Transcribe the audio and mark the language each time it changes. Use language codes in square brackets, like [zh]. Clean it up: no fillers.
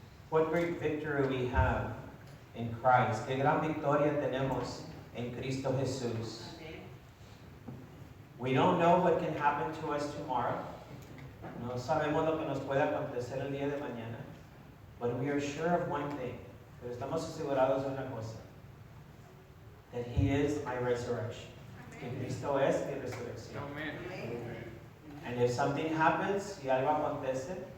[en] What great victory we have in Christ. [es] Qué gran victoria tenemos en Cristo Jesús. [en] We don't know what can happen to us tomorrow. [es] No sabemos lo que nos puede acontecer el día de mañana. [en] But we are sure of one thing. [es] Pero estamos asegurados de una cosa. [en] That He is my resurrection. [es] Que Cristo es mi resurrección. Amen. [en] And if something happens, [es] y algo acontece,